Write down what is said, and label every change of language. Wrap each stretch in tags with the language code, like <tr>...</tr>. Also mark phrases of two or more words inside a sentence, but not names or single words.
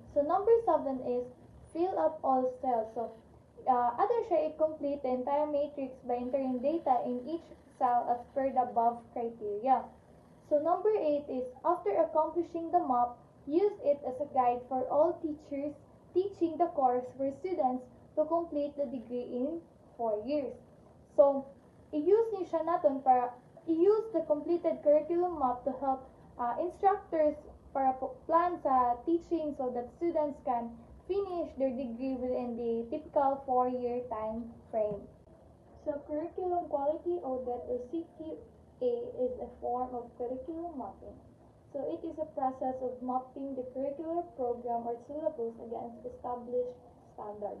<en>So number 7 is fill up all cells. So other siya i-complete the entire matrix by entering data in each cell as per the above criteria. So number 8 is after accomplishing the map, use it as a guide for all teachers teaching the course for students to complete the degree in 4 years. So,</en> <hil>i-use ni siya naton para</hil> <en>i-use the completed curriculum map to help instructors para plan sa teaching so that students can finish their degree within the typical 4-year time frame. So, curriculum quality audit or CQA is a form of curriculum mapping. So, it is a process of mapping the curricular program or syllabus against established standards.</en>